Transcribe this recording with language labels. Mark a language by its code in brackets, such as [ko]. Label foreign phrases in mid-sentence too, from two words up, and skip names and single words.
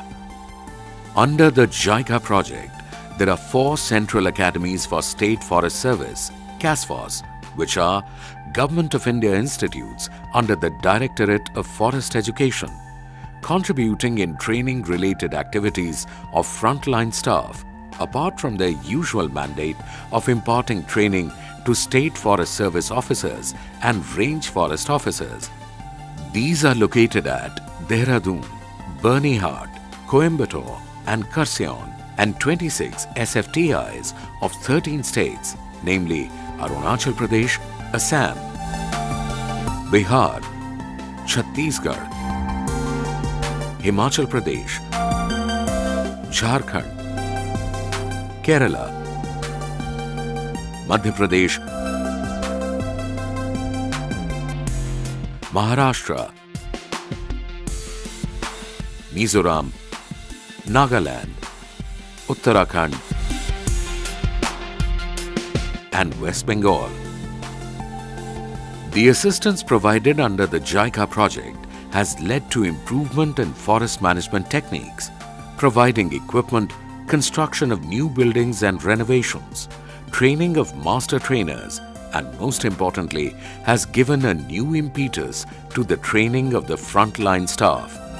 [en] Under the JICA project, there are 4 Central Academies for State Forest Service, CASFOS, which are Government of India institutes under the Directorate of Forest Education, contributing in training-related activities of frontline staff, apart from their usual mandate of imparting training to State Forest Service officers and Range Forest officers. These are located at Dehradun, Bernihart, Coimbatore and Kurseong, and 26 SFTIs of 13 states, namely Arunachal Pradesh, Assam, Bihar, Chhattisgarh, Himachal Pradesh, Jharkhand, Kerala, Madhya Pradesh, Maharashtra, Mizoram, Nagaland, Uttarakhand and West Bengal. The assistance provided under the JICA project has led to improvement in forest management techniques, providing equipment, construction of new buildings and renovations, training of master trainers, and most importantly, has given a new impetus to the training of the frontline staff.